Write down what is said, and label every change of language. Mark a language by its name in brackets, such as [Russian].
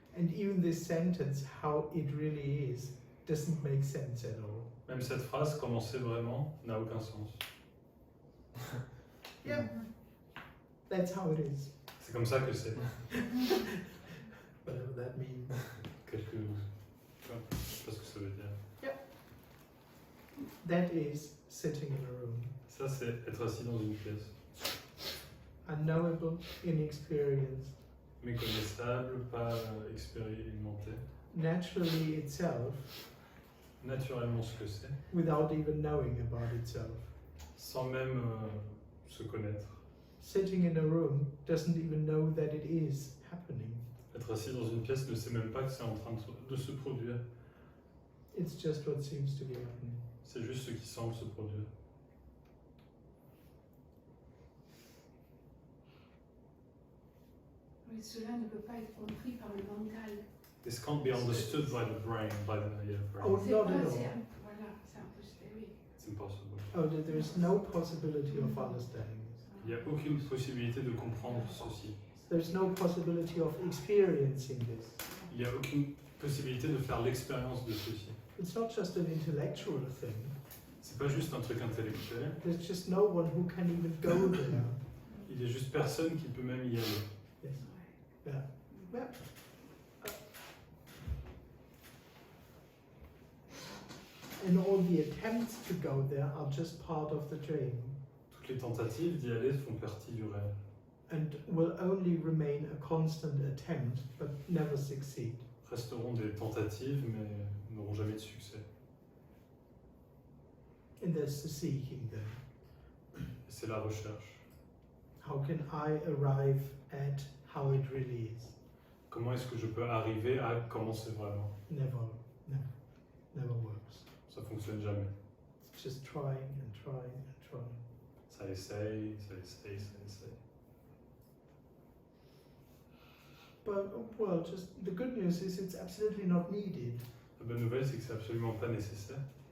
[English] And even this sentence, how it really is, doesn't make sense at all. [French] Même cette phrase, comment c'est vraiment, n'a aucun sens. [English] Yeah. That's how it is. [French] C'est comme ça que c'est. [English] Whatever that means. [French] Quelque... Enfin, je sais pas ce que ça veut dire. [English] That is sitting in a room. [French] Ça, c'est être assis dans une pièce. [English] Unknowable, inexperienced. [French] Méconnaissable, pas expérimenté. [English] Naturally itself, [French] Naturellement ce que c'est, [English] without even knowing about itself. [French] sans même se connaître. [English] Sitting in a room doesn't even know that it is happening. [French] Être assis dans une pièce ne sait même pas que c'est en train de se produire. [English] It's just what seems to be happening. [French] C'est juste ce qui semble se produire. Oui, cela ne peut pas être compris par le mental. [English] This can't be understood by the brain, Oh, [French] C'est [English] not [French] pas, [English] at all. [French] voilà, c'est impossible, oui. [English] It's impossible. Oh, there is no possibility of understanding this. [French] Il n'y a aucune possibilité de comprendre ceci. [English] There's no possibility of experiencing this. [French] Il n'y a aucune possibilité de faire l'expérience de ceci. [English] It's not just an intellectual thing. [French] C'est pas juste un truc intellectuel. [English] There's just no one who can even go there. [French] Il y a juste personne qui peut même y aller. [English] Yes. Yeah. Yeah. And all the attempts to go there are just part of the dream [French] Toutes les tentatives d'y aller font partie du rêve. [English] and will only remain a constant attempt but never succeed. [French] Resteront des tentatives mais n'auront jamais de succès. [English] And there's the seeking then. [French] Et c'est la recherche. [English] How can I arrive at how it really is? [French] Comment est-ce que je peux arriver à comment c'est vraiment? [English] Never works. [French] Ça fonctionne jamais. [English] It's just trying and trying and trying. [French] Ça essaye, ça essaye, ça essaye. [English] But, well, just the good news is it's absolutely not needed. [French] La bonne nouvelle, c'est que c'est absolument pas nécessaire.